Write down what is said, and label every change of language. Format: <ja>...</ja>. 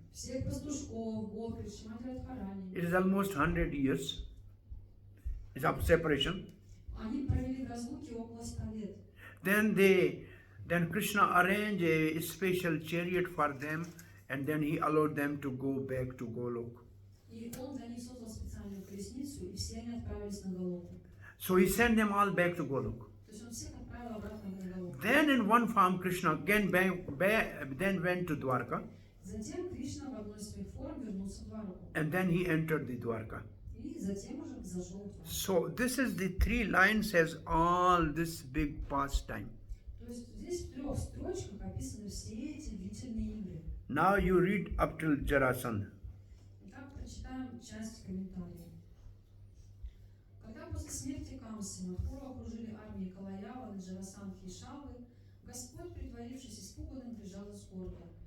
<ru>всех пастушков, Гопи, Шимати Радхарани.</ru> <en>It is almost 100 years. It's of separation.</en> <ru>Они провели в разлуке около 100 лет.</ru> <en>Then Krishna arranged a special chariot for them, and then he allowed them to go back to Golok.</en> <ru>И он для них создал специальную колесницу, и все они отправились на Галоку.</ru> <en>So he sent them all back to Golok.</en> <ru>То есть он всех отправил обратно на Галоку.</ru> <en>Then in one form, Krishna again then went to Dwarka,</en> <ru>Затем Кришна в одной из своих форм вернулся в Двараку.</ru> <en>and then he entered the Dwarka.</en> <ru>И затем уже зашел в Двараку.</ru> <en>So this is the three lines has all this big pastime.</en> <ru>То есть здесь в 3 строчках описаны все эти длительные игры.</ru> <en>Now you read up till Jarasandha.</en> <ru>Итак, прочитаем часть комментариев. Когда после смерти Камсы Мадхуру окружили армии Калаявы, Джарасандхи и Шалвы, Господь, притворившись испуганным, бежал из города.</ru>